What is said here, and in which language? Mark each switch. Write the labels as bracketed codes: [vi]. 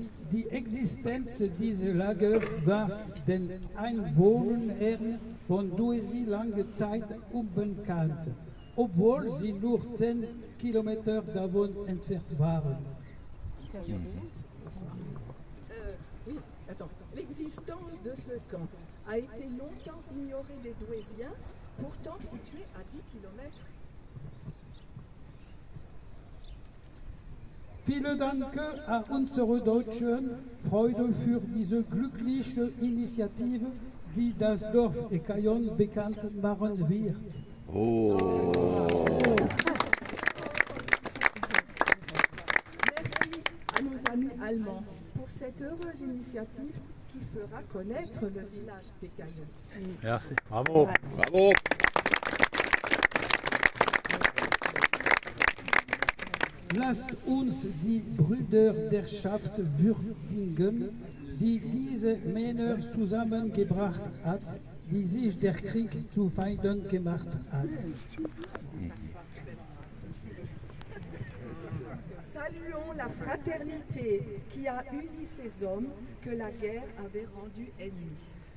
[de] Die Existenz dieser Lager war den Einwohnern von Douessy lange Zeit unbekannt, obwohl sie nur 10 Kilometer davon entfernt waren. [fr] Oui, attends. L'existence de ce camp a été longtemps ignorée des Douésiens, pourtant situé à 10 km. [de] Vielen Dank an unsere Deutschen Freude für diese glückliche Initiative, die das Dorf Écaillon bekannt machen wird. Oh. [fr] Merci à nos amis allemands pour cette heureuse initiative qui fera connaître le village d'Écaillon. Merci. Bravo. Bravo. [de] Lasst uns die Brüder der Schaft würdigen, die diese Männer zusammengebracht hat, die sich der Krieg zu Feinden gemacht hat. [fr] Saluons la fraternité qui a uni ces hommes que la guerre avait rendus ennemis.